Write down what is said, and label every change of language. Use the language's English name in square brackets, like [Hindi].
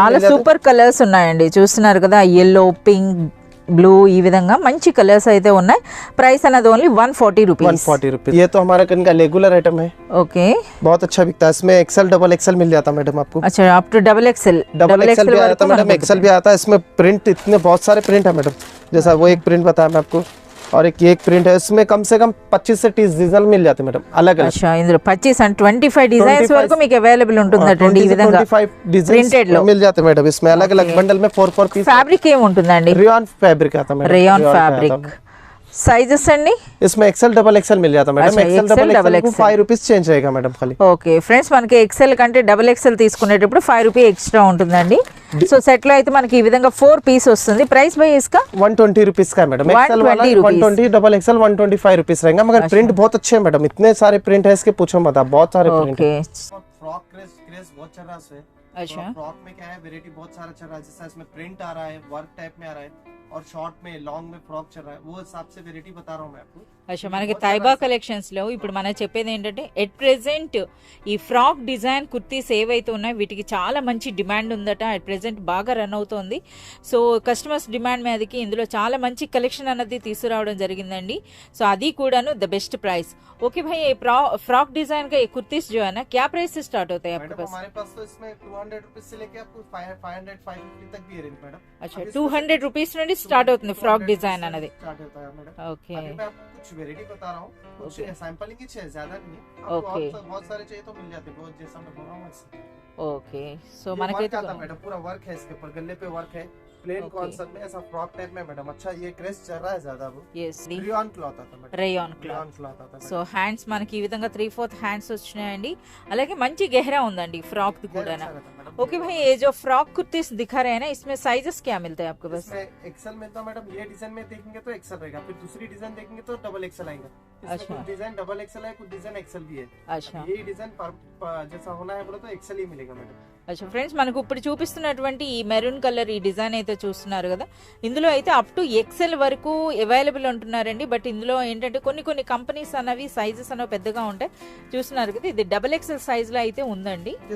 [Telugu] చాలా super colours ఉన్నాయండి, చూస్తున్నారు కదా yellow, పింక్, బ్లూ, ఈ విధంగా మంచి కలర్స్ అయితే ఉన్నాయి। ప్రైస్ అనేది ఓన్లీ 140 रुपीस। [Hindi] 140 रुपीस। ये तो हमारा कन का रेगुलर आइटम है, ओके, बहुत अच्छा बिकता है। इसमें XL XXL मिल जाता है मैडम आपको। अच्छा, अप टू XXL भी आता है मैडम, XL भी आता है। इसमें प्रिंट इतने बहुत सारे प्रिंट है मैडम, जैसा वो एक प्रिंट बताया मैं आपको, और एक प्रिंट है। इसमें कम से कम 25 से 30 डिजाइन मिल जाते हैं मैडम, अलग अलग। [Telugu] अच्छा, ఇందులో 25 and 25 డిజైన్స్ వరకు మీకు అవైలబుల్ ఉంటుందండి। ఈ విధంగా 25 ప్రింటెడ్ లో [Hindi] मिल जाते हैं मैडम। इसमें अलग अलग बंडल में 4 पीस। [Telugu] ఫ్యాబ్రిక్ ఏం ఉంటుందండి? [Hindi] रेयॉन फैब्रिक आता है मैडम, रेयॉन फैब्रिक। [Telugu] సైజెస్ అండి [Hindi] इसमें XL XXL मिल जाता है madam. XL XXL 5 rupees change रहेगा मैडम खाली। [Telugu] ఓకే ఫ్రెండ్స్, మనకి XL కంటే XXL తీసుకునేటప్పుడు 5 రూపీ ఎక్స్ట్రా ఉంటుందండి। సో సెట్ లో అయితే మనకి ఈ విధంగా 4 పీస్ వస్తుంది। ప్రైస్ బై [Hindi] इसका 120 रुपीस का है मैडम। XL वाला 120, XXL 125 रुपीस रहेगा, मगर प्रिंट बहुत अच्छे हैं मैडम। इतने सारे प्रिंट है इसके, पूछो मत आप, बहुत सारे प्रिंट ओके, फ्रॉक क्रेज बहुत चल रहा है। अच्छा, फ्रॉक में क्या है, वेरायटी बहुत सारा चल रहा है, जैसा इसमें प्रिंट आ रहा है, वर्क टाइप में आ रहा है, और शॉर्ट में लॉन्ग में फ्रॉक चल रहा है, वो हिसाब से वेरायटी बता रहा हूँ मैं आपको। [Telugu] అచ్చా, మనకి తైబా కలెక్షన్స్ లో ఇప్పుడు మనం చెప్పేది ఏంటంటే ఎట్ ప్రెసెంట్ ఈ ఫ్రాక్ డిజైన్ కుర్తీస్ ఏవైతే ఉన్నాయో వీటికి చాలా మంచి డిమాండ్ ఉందట, అట్ ప్రెసెంట్ బాగా రన్ అవుతోంది। సో కస్టమర్స్ డిమాండ్ మీదకి ఇందులో చాలా మంచి కలెక్షన్ అన్నది తీసుకురావడం జరిగిందండి। సో అది కూడాను ద బెస్ట్ ప్రైస్। [Hindi] ओके भाई, ये फ्रॉक डिजाइन का ये कुर्तीस जो है ना, क्या प्राइस से स्टार्ट होता है आपके पास? हमारे पास तो इसमें 200 रुपीस से लेके आपको 500 550 तक भी है रेंज मैडम। अच्छा, 200 रुपीस [Telugu] నుండి స్టార్ట్ అవుతుంది ఫ్రాక్ డిజైన్ అనేది। [Hindi] स्टार्ट होता है मैडम। ओके, अभी मैं आपको कुछ वेरायटी बता रहा हूँ, कुछ सैंपलिंग ही चाहिए, ज्यादा नहीं। ओके, बहुत सारे चाहिए तो मिल जाते हैं, बहुत जैसा मैं बोल रहा हूँ। ओके, सो [Telugu] మనకైతే [Hindi] मैडम पूरा वर्क है इसके ऊपर, गले पे वर्क है, प्लेन कॉन्सेप्ट में ऐसा फ्रॉक टाइप में मैडम। अच्छा, ये क्रेज चल रहा है ज्यादा, वो yes, रेयॉन क्लॉथ आता है, [Telugu] రేయాన్ క్లాత్। [Hindi] क्लॉथ आता है। [Telugu] సో హ్యాండ్స్ మనకి ఈ విధంగా 3/4 హ్యాండ్స్ వచ్చినాయండి, అలాగే మంచి గెహరా ఉందండి ఫ్రాక్ కూడా। [Hindi] ओके भाई, ये जो फ्रॉक कुर्तीस दिखा रहे हैं ना, इसमें साइजेस क्या मिलते हैं आपके पास? एक्सेल मिलता है मैडम। ये डिजाइन में देखेंगे तो एक्सेल रहेगा, फिर दूसरी डिजाइन देखेंगे तो XXL आएगा। अच्छा, कुछ डिजाइन XXL है, कुछ डिजाइन एक्सेल भी है। अच्छा, ये डिजाइन जैसा होना है बोला तो एक्सेल ही मिलेगा मैडम। [Telugu] अच्छा ఫ్రెండ్స్, మనకు ఇప్పుడు చూపిస్తున్నటువంటి ఈ మెరూన్ కలర్ ఈ డిజైన్ అయితే చూస్తున్నారు కదా, ఇందులో అయితే అప్ టు XL వరకు అవైలబుల్ ఉంటున్నారండి। బట్ ఇందులో ఏంటంటే కొన్ని కంపెనీస్ అన్నవి సైజెస్ అనేవి పెద్దగా ఉంటాయి, చూస్తున్నారు కదా, ఇది XXL సైజ్ లో అయితే ఉందండి।